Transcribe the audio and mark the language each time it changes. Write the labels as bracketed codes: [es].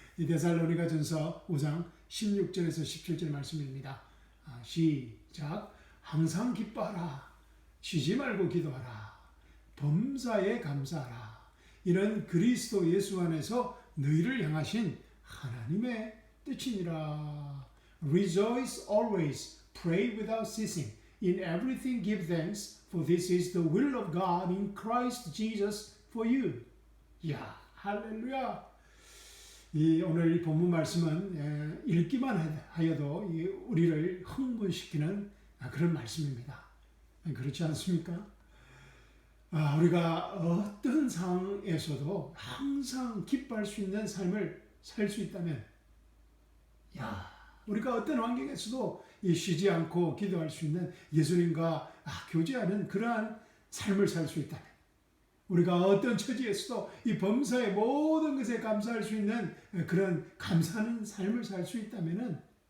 [ko] 이 데살로니가전서 5장 16절에서 17절 말씀입니다. 시작. 항상 기뻐하라. 쉬지 말고 기도하라. 범사에 감사하라. 이런 그리스도 예수 안에서 너희를 향하신 하나님의 뜻이니라. [en] Rejoice always, pray without ceasing. In everything give thanks, for this is the will of God in Christ Jesus for you. [ko] 이야, 할렐루야. 오늘 이 본문 말씀은 읽기만 하여도 우리를 흥분시키는 그런 말씀입니다. 그렇지 않습니까? 우리가 어떤 상황에서도 항상 기뻐할 수 있는 삶을 살 수 있다면, 우리가 어떤 환경에서도 쉬지 않고 기도할 수 있는, 예수님과 교제하는 그러한 삶을 살 수 있다면, 우리가 어떤 처지에서도 이 범사의 모든 것에 감사할 수 있는 그런 감사하는 삶을 살 수 있다면,